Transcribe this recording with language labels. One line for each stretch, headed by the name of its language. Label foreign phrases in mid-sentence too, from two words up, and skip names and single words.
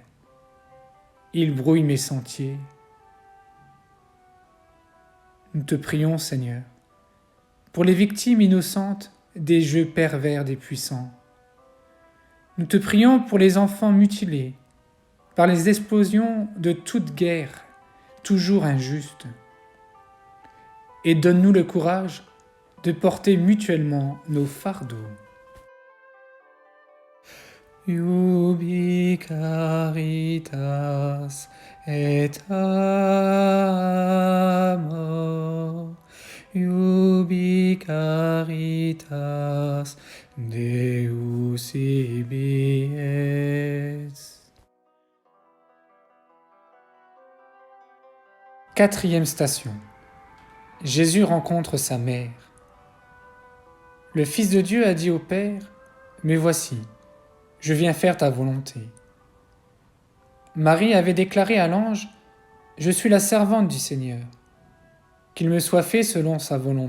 French: Il brouille mes sentiers. Nous te prions, Seigneur, pour les victimes innocentes des jeux pervers des puissants. Nous te prions pour les enfants mutilés par les explosions de toute guerre, toujours injuste. Et donne-nous le courage de porter mutuellement nos fardeaux.
Latin: Iubi caritas et amor, iubi caritas Deus ibi es.
French: Quatrième station. Jésus rencontre sa mère. Le Fils de Dieu a dit au Père, « Me voici, je viens faire ta volonté. » Marie avait déclaré à l'ange, « Je suis la servante du Seigneur, qu'il me soit fait selon sa volonté.